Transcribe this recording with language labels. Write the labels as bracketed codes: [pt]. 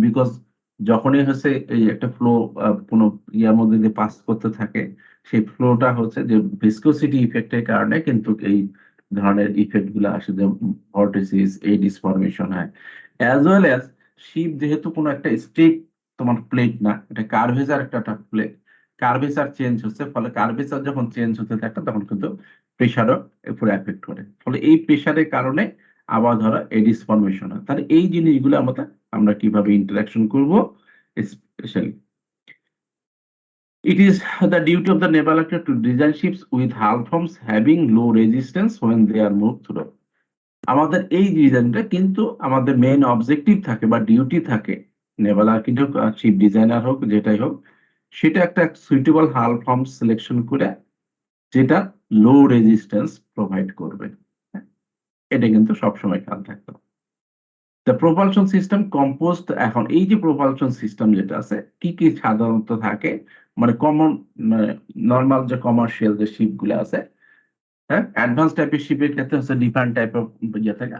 [bn] Because যখনই হচ্ছে এই একটা ফ্লো কোনো ইয়ার মধ্যে দিয়ে পাস করতে থাকে, সেই ফ্লোটা হচ্ছে যে ভিসকোসিটি ইফেক্টের কারণে কিন্তু এই ধরনের ইফেক্ট গুলো আসে, যে ভর্টিসিস এডিস ফরমেশন হয়। অ্যাজ ওয়েল অ্যাজ শিপ যেহেতু কোনো একটা স্টিক তোমার প্লেট না, এটা কার্ভেচার একটা প্লেট, কার্ভেচার চেঞ্জ হচ্ছে, ফলে কার্ভেচার যখন চেঞ্জ হতে থাকে তখন কিন্তু প্রেশারও উপরে এফেক্ট করে, ফলে এই প্রেশারের কারণে আবার ধরো এডিস ফরমেশন হয়। তাহলে এই জিনিসগুলো আমরা কিভাবে ইন্টারাকশন করব, specially [en] it is the duty of the naval actor to design ships with hull forms having low resistance when they are moved through। [bn] আমাদের এই ডিজাইনটা কিন্তু আমাদের মেইন অবজেক্টিভ থাকে বা ডিউটি থাকে, নেভাল আর্কিটেক্ট হোক, শিপ ডিজাইনার হোক, যেটাই হোক, সেটা একটা সুইটেবল হাল ফর্ম সিলেকশন করে যেটা লো রেজিস্ট্যান্স প্রোভাইড করবে। হ্যাঁ, এটা কিন্তু সবসময় খেয়াল থাকতে হবে। [en] the propulsion system composed, [bn] এখন এই যে প্রপালশন সিস্টেম যেটা আছে কি কি সাধারণত থাকে, মানে কমন, মানে নর্মাল যে কমার্শিয়াল যে শিপ গুলো আছে, হ্যাঁ, অ্যাডভান্স টাইপের শিপের ক্ষেত্রে হচ্ছে ডিফারেন্ট টাইপ অফ ইয়ে থাকে।